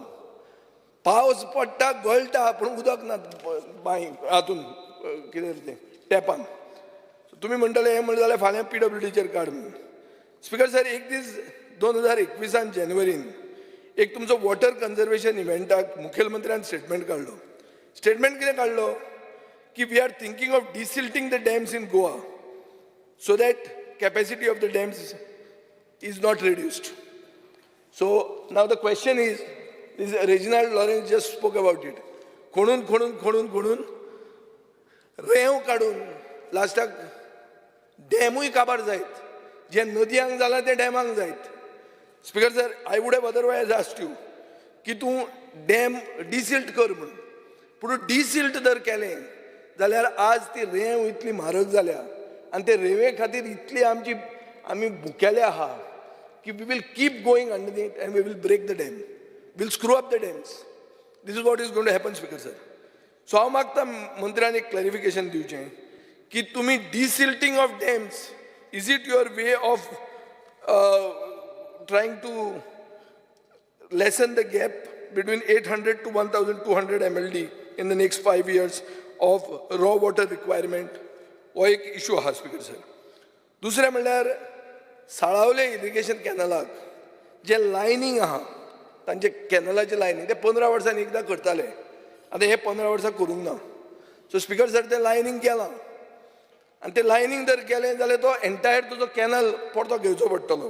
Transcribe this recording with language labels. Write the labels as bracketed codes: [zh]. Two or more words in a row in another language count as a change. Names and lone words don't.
[kok] पावस पडटा गळटा पूण उदक ना बांय हातून कितें तें टॅपान. तुमी म्हणटले हें म्हणलें जाल्यार फाल्यां PWDचेर काड म्हणून. [en] Speaker sir, [kok] एक दीस 2021 जानेवारीन एक तुमचो [en] water conservation [kok] इव्हेंटाक मुखेलमंत्र्यान स्टेटमेंट काडलो. स्टेटमेंट कितें काडलो की [en] we are thinking of desilting the dams in Goa so that capacity of the dams is not reduced. so now the question is, this Reginald Lawrence just spoke about it. [kok] खोडून रेंव काडून लास्टाक डॅमूय काबार जायत. जे नदयांक जालां ते डॅमांक जायत. [en] Speaker sir, I would have otherwise asked you [kok] की तूं [en] dam desilt [kok] कर म्हणून. पूण डिसिल्ट जर केलें जाल्यार आज ती रेंव इतली म्हारग जाल्या आनी ते रेंवे खातीर इतली आमी भुकेले आहा की [en] we will keep going underneath and we will break the dam. We'll screw up the dams. This is what is going to happen, Speaker sir. So [kok] हांव मागता मंत्र्यान एक क्लॅरिफिकेशन दिवचें की तुमी [en] desilting of dams, is it your way of trying to lessen the gap between 800 to 1200 MLD in the next 5 years of raw water requirement? [kok] हो एक इशू आहा [en] Speaker sir. [kok] दुसरें म्हणल्यार साळावले इरिगेशन कॅनलाक जे लायनींग आहा, तांचे कॅनलाचे लायनींग ते 15 वर्सांनी एकदां करताले. आतां हे 15 वर्सां करूंक ना. [en] so Speaker sir, [kok] तें लायनींग केलां आनी तें लायनींग जर केलें जाल्यार तो एंटायर तुजो कॅनल परतो घेवचो पडटलो.